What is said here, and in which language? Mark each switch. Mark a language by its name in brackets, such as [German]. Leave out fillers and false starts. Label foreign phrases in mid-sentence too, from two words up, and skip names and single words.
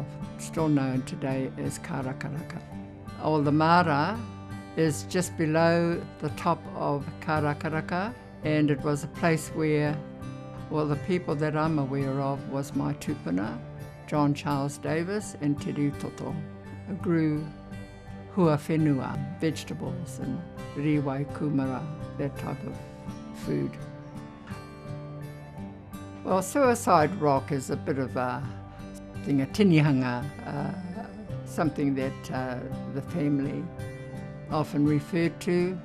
[English] Still known today as Karakaraka. Oh, the Mara is just below the top of Karakaraka, and it was a place where, well, the people that I'm aware of was my tupuna, John Charles Davis, and Te Toto, who grew [Māori] hua whenua, [English] vegetables, and [Māori] riwai kumara, [English] that type of food. Well, Suicide Rock is a bit of a tinihanga, something that the family often referred to.